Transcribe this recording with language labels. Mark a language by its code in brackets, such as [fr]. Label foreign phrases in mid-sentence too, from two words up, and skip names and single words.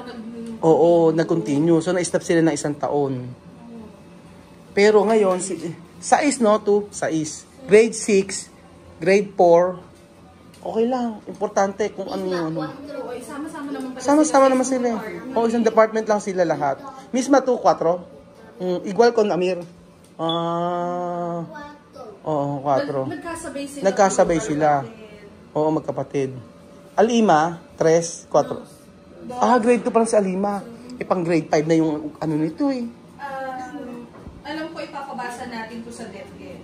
[tl] Oo, nag-continue. So, na-stop sila ng 1 taon. Pero ngayon, 6, no? 6. Grade 6, grade 4, okay lang. Importante kung ano yung ano. Sama-sama naman sila. Oo, isang department lang sila lahat. [es] Misma 2, 4. Igual con Amir. Oo, 4. [tl] Nagkasabay sila. Oo, magkapatid. Alima, 3, 4. Grade 2 pa lang si Alima. Pang grade 5 na yung ano nito eh. Alam ko ipapabasa natin to sa DepEd.